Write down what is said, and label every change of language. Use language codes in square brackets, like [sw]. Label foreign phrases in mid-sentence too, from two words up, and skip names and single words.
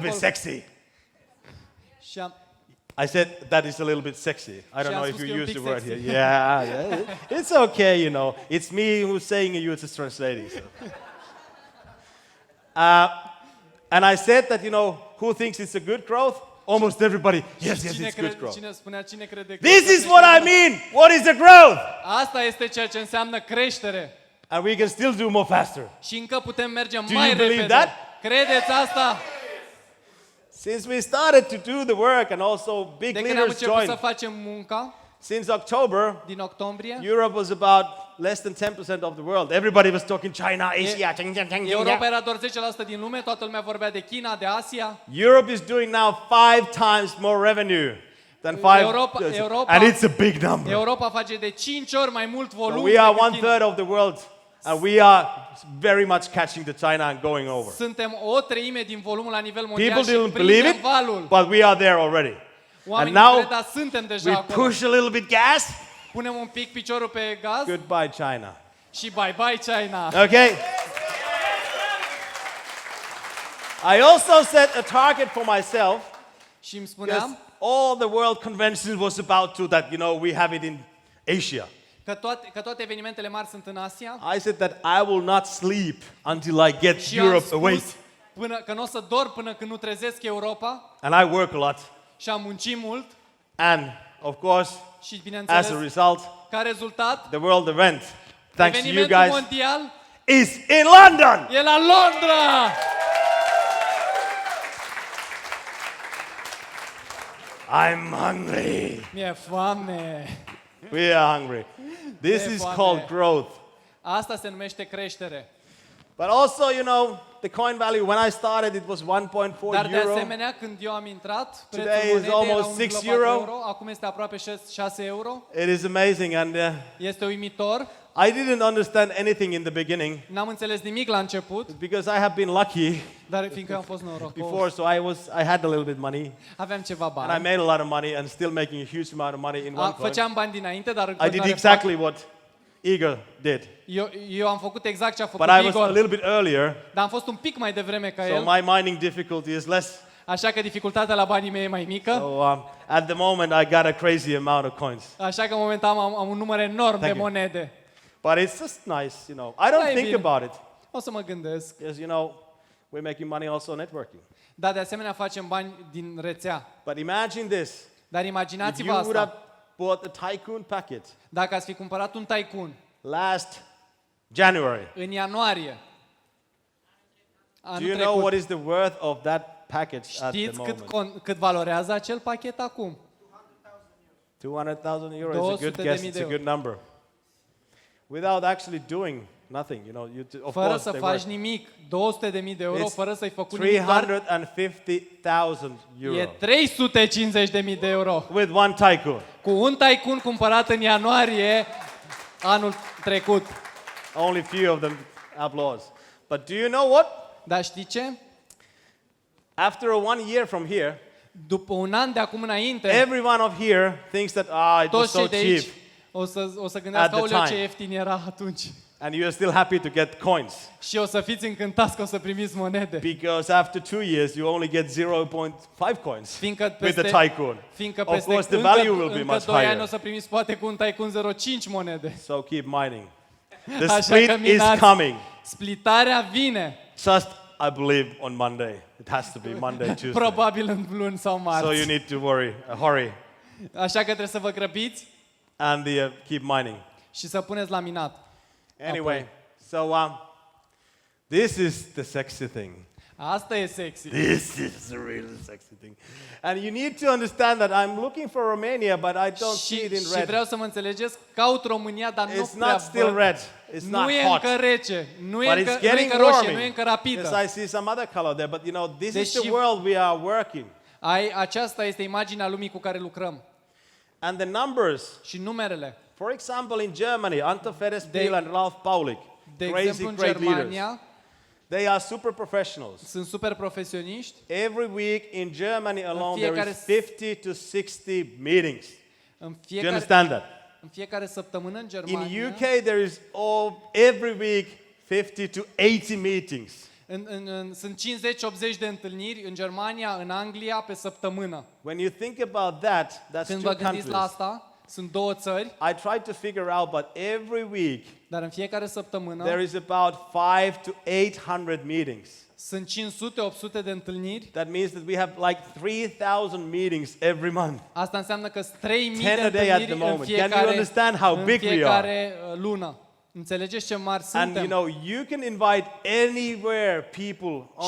[en] little bit [ro] acolo. [en] sexy. [ro] Și am, [en] I said that is a little bit sexy. I don't [ro] Și am [en] know if [ro] spus că [en] you [ro] e un [en] use the [ro] pic [en] word sexy. here. Yeah. It's okay, It's me who's saying it, you just translating. So. And I said that, who thinks it's a good growth? Almost everybody. Yes, it's good growth. [ro] Cine crede că [en] This [ro] este [en] is what I [ro] creștere? [en] mean. What is the growth? [ro] Asta este ceea ce înseamnă creștere. [en] And we can still do more faster. [ro] Și încă putem merge [en] Do [ro] mai [en] you believe [ro] repede. [en] that? [ro] Credeți asta? [en] Since we started to do the work and also big [ro] De când am [en] leaders [ro] început să [en] joined, [ro] facem munca, [en] since October, [ro] din octombrie, [en] Europe was about less than 10% of the world. Everybody was talking China, Asia. [ro] Europa era doar 10% din lume, toată lumea vorbea de China, de Asia. [en] Europe is doing now 5 times more revenue than 5. [ro] Europa- [en] And it's a big number. [ro] Europa face de 5 ori mai mult [en] So [ro] volum [en] we are [ro] decât China. [en] 1/3 of the world, and we are very much catching the China and going over. [ro] Suntem o treime din volumul la nivel mondial [en] People [ro] și [en] didn't believe [ro] prindem [en] it, [ro] valul. [en] but we are there already. [ro] Oamenii [en] and now [ro] nu cred, dar suntem deja [en] We [ro] acolo. [en] push a little bit gas. [ro] Punem un pic piciorul pe gaz [en] Goodbye, China. [ro] și bye-bye China. [en] Okay. I also set a target for myself. [ro] Și îmi [en] Because [ro] spuneam [en] all the world conventions was about to that, we have it in Asia. [ro] că toate evenimentele mari sunt în Asia. [en] I said that I will not sleep until I get [ro] Și am [en] Europe awake. [ro] spus că nu o să dorm până când nu trezesc Europa [en] And I work a lot. [ro] și am muncit mult [en] And of course, [ro] și [en] as [ro] bineînțeles, [en] a result, [ro] ca rezultat, [en] the world event, thanks to you [ro] evenimentul [en] guys, [ro] mondial [en] is in London. [ro] e la Londra! [en] I'm hungry. [ro] Mi-e foame! [en] We are hungry. This is called growth. [ro] Asta se numește creștere. [en] But also, the coin value, when I started, it was 1.4 [ro] Dar de [en] euro. [ro] asemenea, când eu am intrat, prețul [en] Today is [ro] monedei era [en] almost 6 [ro] 1,4 [en] euro. [ro] euro, acum este aproape 6 euro. [en] It is amazing. And [ro] Este uimitor. [en] I didn't understand anything in the beginning [ro] N-am înțeles nimic la început, [en] because I have been lucky [ro] dar fiindcă am fost norocos, [en] before, so I had a little bit money [ro] aveam ceva [en] and I [ro] bani. [en] made a lot of money and still making a huge amount of money in OneCoin. [ro] Făceam bani dinainte, dar în [en] I did [ro] continuare [en] exactly what Igor did, [ro] eu am făcut exact ce a făcut [en] but I was a [ro] Igor, [en] little bit earlier, [ro] dar am fost un pic mai devreme ca [en] so [ro] el, [en] my mining difficulty is less. [ro] așa că dificultatea la banii mei e mai mică, [en] So at the moment I got a crazy amount of coins, [ro] așa că momentan am un număr enorm de [en] Thank you. [ro] monede. [en] but it's just nice, you know. I don't [ro] Da, e [en] think [ro] bine. [en] about it [ro] O să mă gândesc. [en] because, you know, we're making money also networking. [ro] Dar de asemenea facem bani din rețea. [en] But imagine this: [ro] Dar [en] if [ro] imaginați-vă [en] you would have [ro] asta. [en] bought a tycoon packet [ro] Dacă ați fi cumpărat un Tycoon [en] last January, [ro] în ianuarie, [en] do [ro] anul [en] you know what [ro] trecut, [en] is the worth of that package at the [ro] știți [en] moment? [ro] cât valorează acel pachet acum? [en] 200,000 euros is a good [ro] 200.000 [en] guess. [ro] de [en] It's a [ro] euro. [en] good number. Without actually doing nothing, you know. Of [ro] Fără [en] course, [ro] să [en] they [ro] faci [en] work. [ro] nimic, 200.000 de euro, [en] It's [ro] fără să-i făcut nimic, doar [en] 350,000 [ro] e [en] euro [ro] 350.000 de euro. [en] with one tycoon. [ro] Cu un Tycoon cumpărat în ianuarie anul trecut. [en] Only few of them applause. But do you know what? [ro] Dar știi ce? [en] After 1 year from here, [ro] După un an de acum înainte, [en] everyone of here thinks that it was [ro] toți [en] so [ro] cei de aici [en] cheap, [ro] o să gândească, [en] At the [ro] aoleu, ce [en] time. [ro] ieftin era atunci. [en] and you are still happy to get coins [ro] Și o să fiți încântați că o să primiți monede. [en] because after 2 years you only get 0.5 coins [ro] Fiindcă [en] with the [ro] peste, [en] tycoon. [ro] fiindcă [en] Of [ro] peste [en] course, the value will be [ro] încă [en] much [ro] 2 ani [en] higher. [ro] o să primiți poate cu un Tycoon 0,5 monede. [en] So keep mining. The [ro] Așa [en] split [ro] că [en] is [ro] minați. [en] coming. [ro] Splitarea vine, [en] Just, I believe, on Monday. It has to be Monday, Tuesday. [ro] probabil în luni sau [en] So you [ro] marți. [en] need to hurry, [ro] Așa că trebuie să vă grăbiți [en] and keep mining. [ro] și să puneți la minat. [en] Anyway, so this is the sexy thing. [ro] Asta e sexy. [en] This is the real sexy thing. And you need to understand that I'm looking for Romania, but I don't see it in [ro] Și [en] red. [ro] vreau să mă înțelegeți, caut România, dar nu [en] It's [ro] prea [en] not still [ro] văd. [en] red. It's [ro] Nu [en] not [ro] e [en] hot. [ro] încă rece, nu e [en] But [ro] încă, [en] it's [ro] nu e [en] getting [ro] încă roșie, [en] warming. [ro] nu e încă rapidă. [en] Yes, I see some other color there, but you know, this is the [ro] Deși- [en] world we are working. [ro] Aceasta este imaginea lumii cu care lucrăm. [en] And the numbers, [ro] Și numerele. [en] for example, in Germany, Anton Ferespiel and Ralf Paulik, [ro] De [en] crazy [ro] exemplu, în [en] great leaders. [ro] Germania [en] They are super professionals. [ro] sunt super profesioniști. [en] Every week in Germany alone, there [ro] fiecare [en] is 50 to 60 meetings. [ro] În [en] Do you [ro] fiecare, [en] understand that? [ro] în fiecare săptămână în [en] In [ro] Germania, [en] UK, there is every week 50 to 80 meetings. [ro] sunt 50-80 de întâlniri în Germania, în Anglia, pe săptămână. [en] When you think about that, that's [ro] Când [en] two [ro] vă gândiți la [en] countries. [ro] asta, sunt două țări, [en] I tried to figure out, but every week [ro] dar în fiecare săptămână [en] there is about 5 to 800 meetings. [ro] sunt 500-800 de întâlniri. [en] That means that we have like 3,000 meetings every month. [ro] Asta înseamnă că sunt 3000 [en] 10 [ro] de [en] a day at the [ro] întâlniri în [en] moment. Can you [ro] fiecare, [en] understand how [ro] în [en] big we are? [ro] fiecare lună. Înțelegeți ce mari [en] And you [ro] suntem? [en] know, you can invite anywhere people on